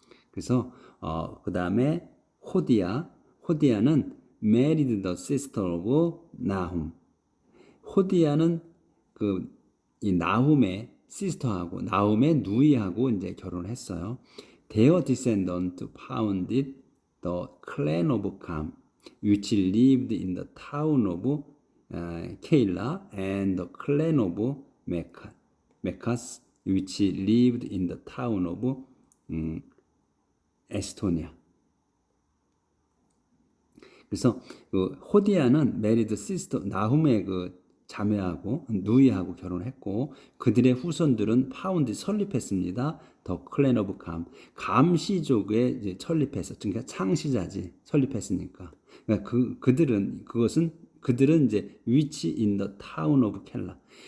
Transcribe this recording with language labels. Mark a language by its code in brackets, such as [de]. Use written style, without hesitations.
[ko] 그래서 그 다음에 호디아는 [en] married the sister of [ko] 나훔. 호디아는 그 이 나훔의 시스터하고 나훔의 누이하고 이제 결혼을 했어요. [en] Their descendants founded the clan of Ham, which lived in the town of Keilah, and the clan of Mechas, which lived in the town of 에스토니아. [ko] 그래서 그 호디아는 메리드 시스터 나훔의 그 자매하고 누이하고 결혼했고 그들의 후손들은 파운드 설립했습니다. 더 클랜 오브 감 시족에 이제 설립해서 그러니까 창시자지 설립했으니까 그러니까 그들은 이제 위치 인 더 타운 오브 켈라.